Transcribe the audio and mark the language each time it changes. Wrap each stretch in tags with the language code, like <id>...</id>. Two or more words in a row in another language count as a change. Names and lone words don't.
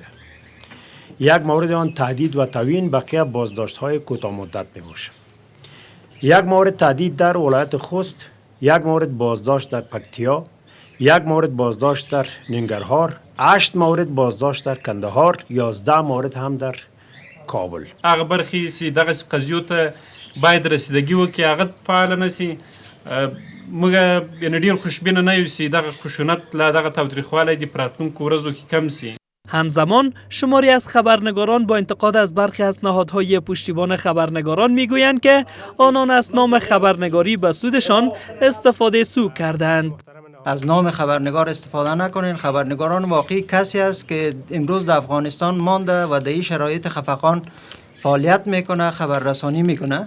<fa>یک مورد آن تهدید و توهین بقیه بازداشت‌های کوتاه مدت میباشد. یک مورد تهدید در ولایت خوست، یک مورد بازداشت در پکتیا، یک مورد بازداشت در ننگرهار، 8 مورد بازداشت در کندهار، 11 مورد هم در کابل.</fa> <ps>هغه برخې چې دغه قضیو ته باید رسیدګي وکړي هغه فعال نشي موږ یعنې ډېر خوشبینه نه یوسي دغه خشونت له دغه تاوتریخوالی د په راتلونکو ورځو کې کم سي.</ps> <fa>همزمان شماری از خبرنگاران با انتقاد از برخی از نهادهای پشتیبان خبرنگاران میگویند که آنان از نام خبرنگاری به سودشان استفاده سوء کردند. از نام خبرنگار استفاده نکنین. خبرنگاران واقعی کسی است که امروز در افغانستان مانده و در این شرایط خفقان فعالیت میکنه، خبررسانی میکنه.</fa>